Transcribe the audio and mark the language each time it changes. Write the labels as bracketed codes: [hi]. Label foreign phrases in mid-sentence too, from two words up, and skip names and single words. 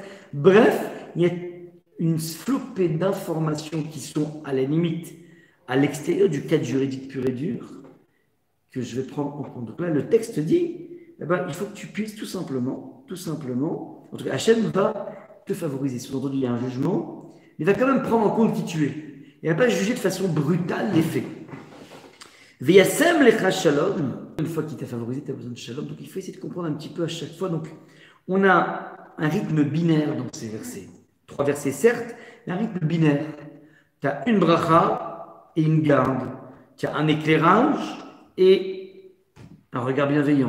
[fr] Bref, il y a une flopée d'informations qui sont à la limite à l'extérieur du cadre juridique pur et dur que je vais prendre en compte. Donc là, le texte dit, eh ben, il faut que tu puisses tout simplement, en tout cas, Hachem va te favoriser. Sous-entendu, il y a un jugement, mais il va quand même prendre en compte qui tu es. Il ne va pas juger de façon brutale les faits. [he] וישם לך שלום. [fr] Une fois qu'il t'a favorisé, tu as besoin de shalom. Donc il faut essayer de comprendre un petit peu à chaque fois. Donc on a un rythme binaire dans ces versets. 3 versets, certes, mais un rythme binaire. Tu as une bracha et une garde. Tu as un éclairage et un regard bienveillant.